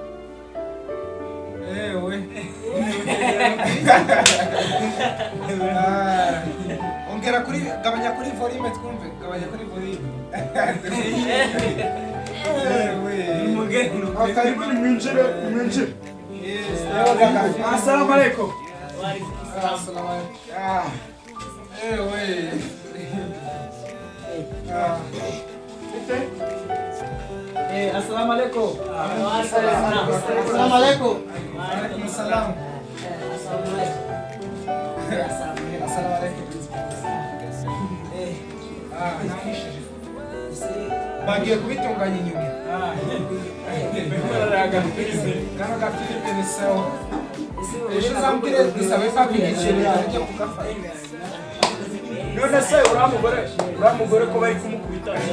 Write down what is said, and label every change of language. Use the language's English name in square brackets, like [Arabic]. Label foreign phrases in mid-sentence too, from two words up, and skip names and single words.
[Kinyarwanda] ewe ongera kuri gabanya kuri volume twumve gabanya kuri volume ewe karibu mwinjire [Arabic] السلام عليكم وعليكم السلام. السلام عليكم ewe السلام عليكم وعليكم السلام. السلام عليكم عليكم السلام السلام عليكم [Kinyarwanda] bagiye kubitunganya inyuma kano gafilime ni sawa ejo uzambwire dusabe papi igiceri ajya kugafata none se uriya mugore ko bari kumukubita